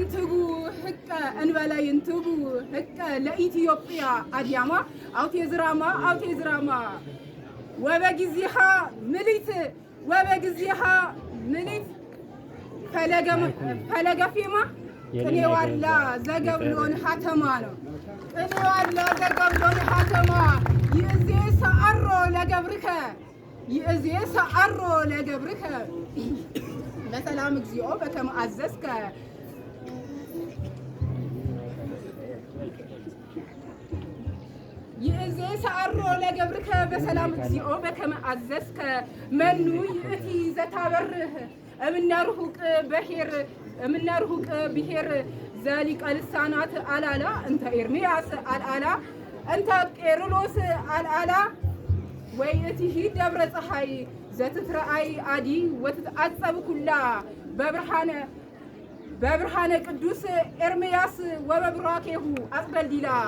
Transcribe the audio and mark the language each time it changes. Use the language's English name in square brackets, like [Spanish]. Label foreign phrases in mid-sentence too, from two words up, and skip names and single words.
[Geez] ይንትጉ ህቀ ለኢትዮጵያ አድያማ አውቴዝራማ ወበጊዜሃ ምሊት ፈለገፌማ ቅኔ ዋድላ ዘገብሎን ሀተማ ነው። ቅኔ ዋድላ ዘገብሎን ሀተማ ይእዜ ሰአሮ ለገብርከ በሰላም እግዚኦ በከመ አዘዝከ ይእዜ ሰአሮ ለገብርከ በሰላም እግዚኦ በከመ አዘዝከ መኑ ይእቲ ዘታበርህ እምነ ርሁቅ ብሔር ዘሊቀ ልሳናት አልዓላ እንተ ኤርምያስ አልዓላ እንተ ቄርሎስ አልዓላ ወይእቲሂ ደብረ ፀሐይ ዘትትረአይ አዲ ወትትዓጸብ ኩላ በብርሃነ ቅዱስ ኤርምያስ ወበብራኬሁ አጽበልዲላ